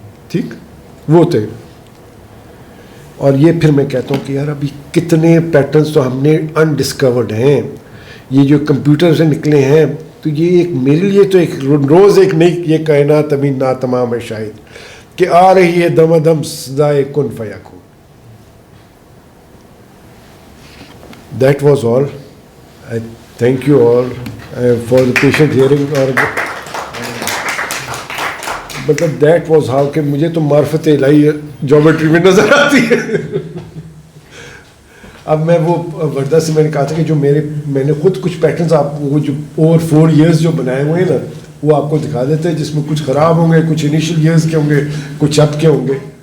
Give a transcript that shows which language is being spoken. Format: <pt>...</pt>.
<ur>ٹھیک وہ تھے. اور یہ پھر میں کہتا ہوں کہ یار ابھی کتنے پیٹرنز تو ہم نے انڈسکورڈ ہیں, یہ جو کمپیوٹر سے نکلے ہیں. تو یہ ایک میرے لیے تو ایک روز ایک نئی یہ کائنات ابھی ناتمام ہے شاید کہ آ رہی ہے دم دم سزائے کن فیکون.</ur> <en>That was all. I thank you all for the patient hearing.</en> <ur>اور مطلب</ur> <en>that was how</en> <ur>کہ مجھے تو معرفت الہی جیومیٹری میں نظر آتی ہے. اب میں وہ وردہ سے میں نے کہا تھا کہ جو میں نے خود کچھ پیٹرنز آپ وہ جو اوور 4 years جو بنائے ہوئے ہیں نا وہ آپ کو دکھا دیتے ہیں, جس میں کچھ خراب ہوں گے, کچھ انیشیل ایئرس کے ہوں گے, کچھ اب کے ہوں گے.</ur>